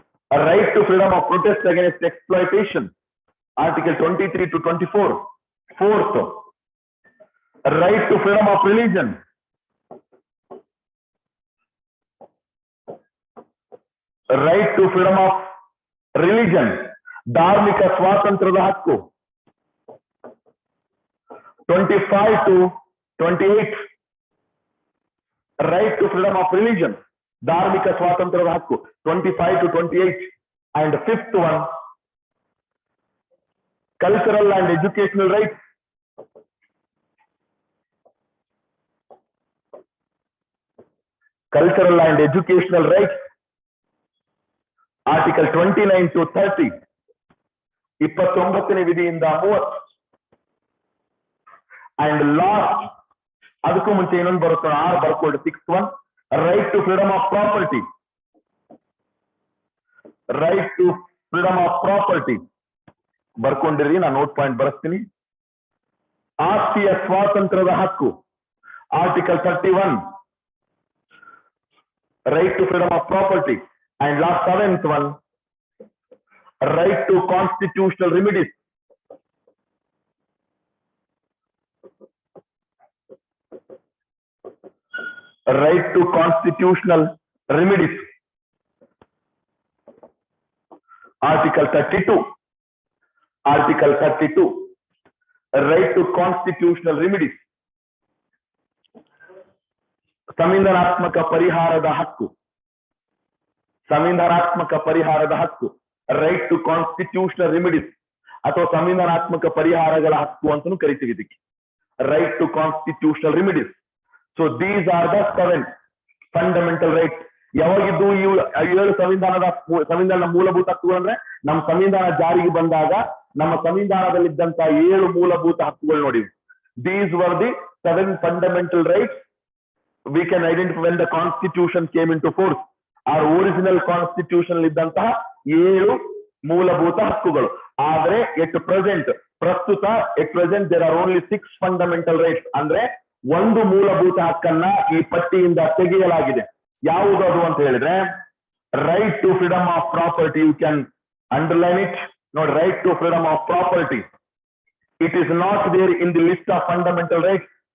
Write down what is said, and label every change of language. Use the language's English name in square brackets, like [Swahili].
[English] A right to freedom of protest against exploitation. Article 23 to 24. Fourth, a right to freedom of religion. Right to freedom of religion, [Kannada] ಧಾರ್ಮಿಕ ಸ್ವಾತಂತ್ರ್ಯದ ಹಕ್ಕು. [English] 25 to 28, right to freedom of religion, [Kannada] ಧಾರ್ಮಿಕ ಸ್ವಾತಂತ್ರ್ಯದ ಹಕ್ಕು. [English] 25 to 28. And fifth one, cultural and educational rights. Cultural and educational rights, Article 29 to 30, [Kannada] 29ನೇ ವಿಧಿಯಿಂದ 30. [English] And last, [Kannada] ಅದಕ್ಕೂ ಮುಂಚೆ ಇನ್ನೊಂದು ಬರುತ್ತೆ, 6 ಬರ್ಕೊಳ್ಳಿ. [English] 6th one, right to freedom of property. [Kannada] Right to freedom of property ಬರ್ಕೊಂಡಿರಿ, ನಾನು note point ಬರೆಸ್ತೀನಿ. ಆಸ್ತಿಯ ಸ್ವಾತಂತ್ರ್ಯದ ಹಕ್ಕು, article 31, right to freedom of property. [English] And last 7th one, right to constitutional remedies. Right to constitutional remedies, article 32, article 32, right to constitutional remedies. [Kannada] ಸಂವಿಧಾನಾತ್ಮಕ ಪರಿಹಾರದ ಹಕ್ಕು, ಸಂವಿಧಾನಾತ್ಮಕ ಪರಿಹಾರದ ಹಕ್ಕು, right to constitutional remedies ಅಥವಾ ಸಂವಿಧಾನಾತ್ಮಕ ಪರಿಹಾರಗಳ ಹಕ್ಕು ಅಂತಾನೂ ಕರಿತೀವಿ ಇದಕ್ಕೆ, right to constitutional remedies. [English] So these are the 7 fundamental rights. [Kannada] ಯಾವಾಗಿದ್ದು ಈ 7 ಸಂವಿಧಾನದ ಮೂಲಭೂತ ಹಕ್ಕುಗಳು ಅಂದ್ರೆ ನಮ್ಮ ಸಂವಿಧಾನ ಜಾರಿಗೆ ಬಂದಾಗ ನಮ್ಮ ಸಂವಿಧಾನದಲ್ಲಿದ್ದಂತ 7 ಮೂಲಭೂತ ಹಕ್ಕುಗಳು ನೋಡಿವಿ. [English] These were the 7 fundamental rights. We can identify when the constitution came into force. Our original constitution [Kannada] ಇದ್ದಂತಹ 7 ಮೂಲಭೂತ ಹಕ್ಕುಗಳು. ಆದ್ರೆ ಪ್ರಸ್ತುತ [English] there are only 6 fundamental rights. [Kannada] ಅಂದ್ರೆ ಒಂದು ಮೂಲಭೂತ ಹಕ್ಕನ್ನ ಈ ಪಟ್ಟಿಯಿಂದ ತೆಗೆಯಲಾಗಿದೆ. ಯಾವುದದು ಅಂತ ಹೇಳಿದ್ರೆ right to freedom of property. [English] You can underline it. [Kannada] ನೋಡಿ, [English] Right to freedom of property, it is not there in the list of fundamental rights.